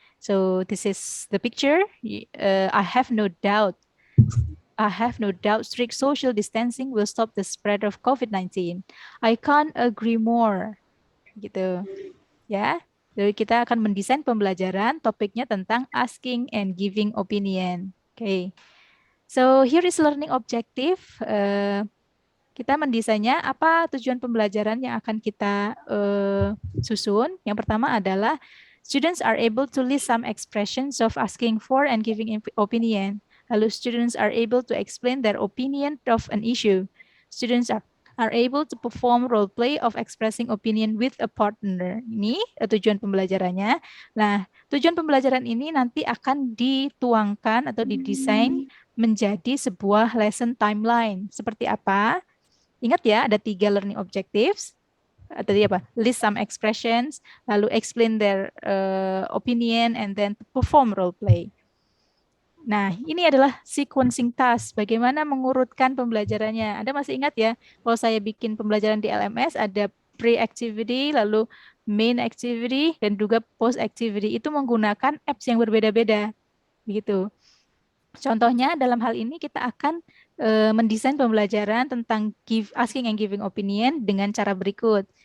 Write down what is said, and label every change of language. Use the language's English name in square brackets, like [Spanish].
[English] So this is the picture. I have no doubt strict social distancing will stop the spread of COVID-19. I can't agree more. Gitu. Ya. [Indonesian] Jadi kita akan mendesain pembelajaran, topiknya tentang asking and giving opinion. Okay. [English] So here is learning objective. [Indonesian] Kita mendesainnya, apa tujuan pembelajaran yang akan kita susun. Yang pertama adalah [English] students are able to list some expressions of asking for and giving opinion. Lalu students are able to explain their opinion of an issue. Students are able to perform role play of expressing opinion with a partner. [Indonesian] Ini tujuan pembelajarannya. Nah, tujuan pembelajaran ini nanti akan dituangkan atau didesain menjadi sebuah lesson timeline. Seperti apa? Ingat ya, ada 3 learning objectives. Tadi apa? [English] List some expressions, lalu explain their opinion, and then perform role play. [Indonesian] Nah, ini adalah sequencing task. Bagaimana mengurutkan pembelajarannya. Anda masih ingat ya, kalau saya bikin pembelajaran di LMS, ada pre-activity, lalu main activity, dan juga post-activity. Itu menggunakan apps yang berbeda-beda. Begitu. Contohnya, dalam hal ini kita akan mendesain pembelajaran tentang asking and giving opinion dengan cara berikut.